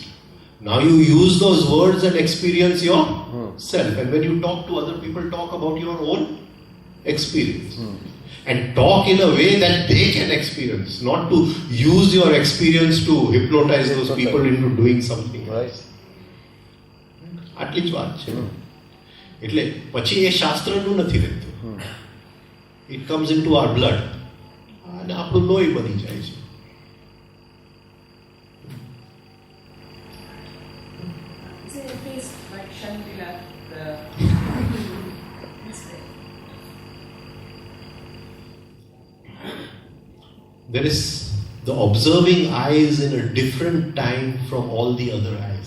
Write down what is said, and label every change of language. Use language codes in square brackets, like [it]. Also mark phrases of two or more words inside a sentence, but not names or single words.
[en] Now you use those words and experience yourself. And when you talk to other people, talk about your own experience. And talk in a way that they can experience, not to use your experience to hypnotize those people into doing something else. [gu] આટલી જ વાત છે. એટલે પછી એ શાસ્ત્રનું નથી રહેતું. [en] It comes into our blood. [gu] અને આપણું લોહી બની જાય છે. [en] There is the observing eye is in a different time from all the other eyes.